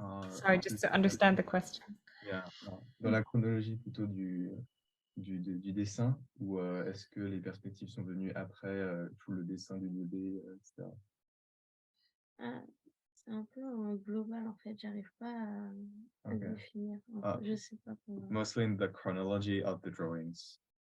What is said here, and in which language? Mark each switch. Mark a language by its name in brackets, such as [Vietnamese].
[English] Sorry, just to understand the question. [French] Yeah, dans la chronologie plutôt du dessin, ou est-ce que les perspectives sont venues après tout le dessin du 2D, etc. C'est un peu en global en fait, j'arrive pas à définir. Je sais pas comment. [English] Mostly in the chronology of the drawings.